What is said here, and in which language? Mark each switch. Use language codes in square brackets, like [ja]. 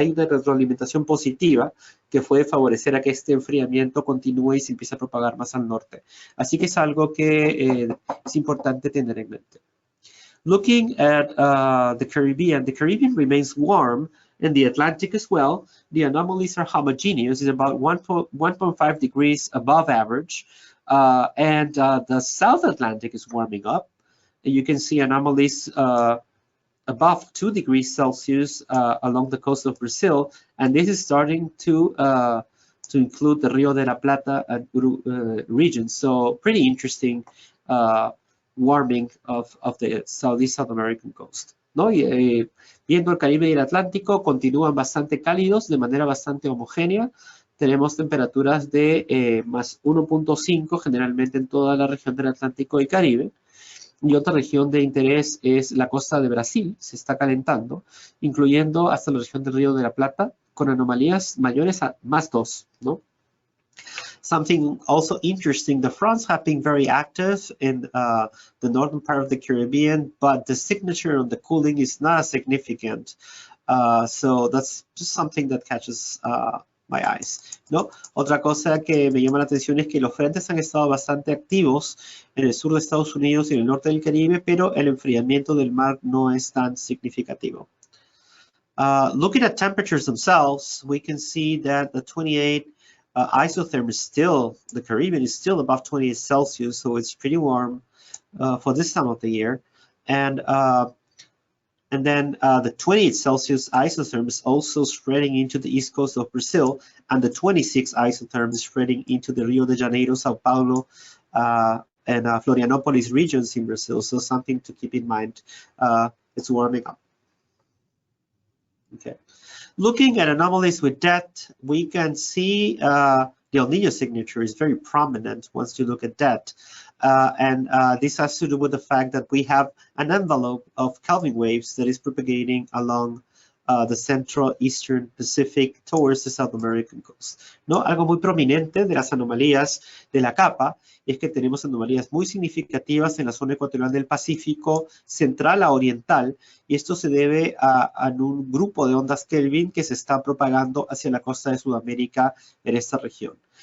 [es] Hay una retroalimentación positiva que puede favorecer a que este enfriamiento continúe y se empiece a propagar más al norte. Así que es algo que es importante tener en mente. [en] Looking at the Caribbean remains warm, and the Atlantic as well. The anomalies are homogeneous, it's about 1.5 degrees above average, and the South Atlantic is warming up. You can see anomalies above 2 degrees Celsius along the coast of Brazil, and this is starting to include the Rio de la Plata region. So pretty interesting warming of the South American coast, ¿no? [es] Y, viendo el Caribe y el Atlántico, continúan bastante cálidos de manera bastante homogénea. Tenemos temperaturas de más 1.5 generalmente en toda la región del Atlántico y Caribe. Y otra región de interés es la costa de Brasil, se está calentando, incluyendo hasta la región del Río de la Plata, con anomalías mayores a más 2, ¿no? [en] Something also interesting, the fronts have been very active in the northern part of the Caribbean, but the signature on the cooling is not as significant. So that's just something that catches my eyes, ¿no? [es] Otra cosa que me llama la atención es que los frentes han estado bastante activos en el sur de Estados Unidos y en el norte del Caribe, pero el enfriamiento del mar no es tan significativo. [en] Looking at temperatures themselves, we can see that the 28 isotherm is still, the Caribbean is still above 28 Celsius, so it's pretty warm for this time of the year. And then the 28 Celsius isotherm is also spreading into the east coast of Brazil, and the 26 isotherm is spreading into the Rio de Janeiro, Sao Paulo, and Florianopolis regions in Brazil. So something to keep in mind. It's warming up. Okay. Looking at anomalies with depth, we can see the El Niño signature is very prominent once you look at that. And this has to do with the fact that we have an envelope of Kelvin waves that is propagating along the Central Eastern Pacific towards the South American coast, ¿no? [es] Algo muy prominente de las anomalías de la capa es que tenemos anomalías muy significativas en la zona ecuatorial del Pacífico central a oriental, y esto se debe a un grupo de ondas Kelvin que se está propagando hacia la costa de Sudamérica en esta región.